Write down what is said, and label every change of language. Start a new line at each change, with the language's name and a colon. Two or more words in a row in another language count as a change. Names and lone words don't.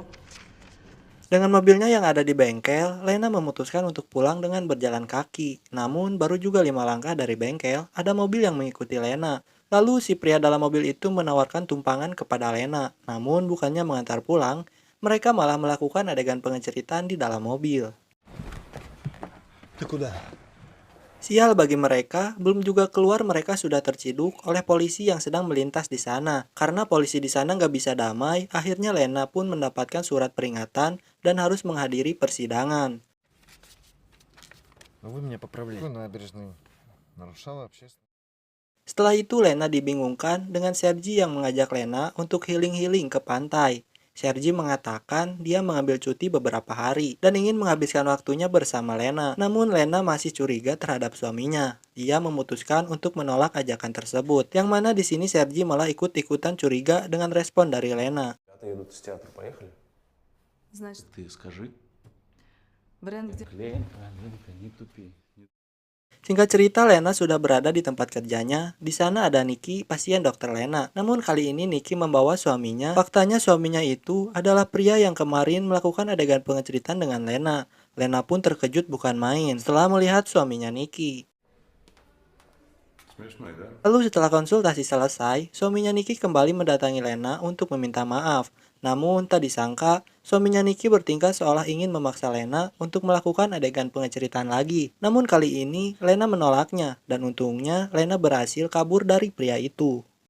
Indonesian: Dengan mobilnya yang ada di bengkel, Lena memutuskan untuk pulang dengan berjalan kaki. Namun, baru juga 5 langkah dari bengkel, ada mobil yang mengikuti Lena. Lalu, si pria dalam mobil itu menawarkan tumpangan kepada Lena. Namun, bukannya mengantar pulang, mereka malah melakukan adegan pengeceritaan di dalam mobil.
Russian: Ты куда?
Indonesian: Sial bagi mereka, belum juga keluar mereka sudah terciduk oleh polisi yang sedang melintas di sana. Karena polisi di sana nggak bisa damai, akhirnya Lena pun mendapatkan surat peringatan dan harus menghadiri persidangan.
Russian: Вы меня поправляете. Набережной нарушала общественность.
Indonesian: Setelah itu Lena dibingungkan dengan Sergi yang mengajak Lena untuk healing-healing ke pantai. Sergi mengatakan dia mengambil cuti beberapa hari dan ingin menghabiskan waktunya bersama Lena. Namun Lena masih curiga terhadap suaminya. Dia memutuskan untuk menolak ajakan tersebut. Yang mana di sini Sergi malah ikut-ikutan curiga dengan respon dari Lena.
Russian: Ребята едут из театра, поехали? Значит, Ты скажи. вариант, где... Ленка, Ленка, не тупи.
Indonesian: Singkat cerita, Lena sudah berada di tempat kerjanya. Di sana ada Nicky, pasien dokter Lena. Namun kali ini Nicky membawa suaminya. Faktanya suaminya itu adalah pria yang kemarin melakukan adegan pengeceritan dengan Lena. Lena pun terkejut bukan main setelah melihat suaminya Nicky.
Russian: Смешной, да?
Indonesian: Lalu setelah konsultasi selesai, suaminya Nicky kembali mendatangi Lena untuk meminta maaf. Namun tak disangka, suaminya Nicky bertingkah seolah ingin memaksa Lena untuk melakukan adegan pengeceritaan lagi. Namun kali ini, Lena menolaknya, dan untungnya Lena berhasil kabur dari pria itu.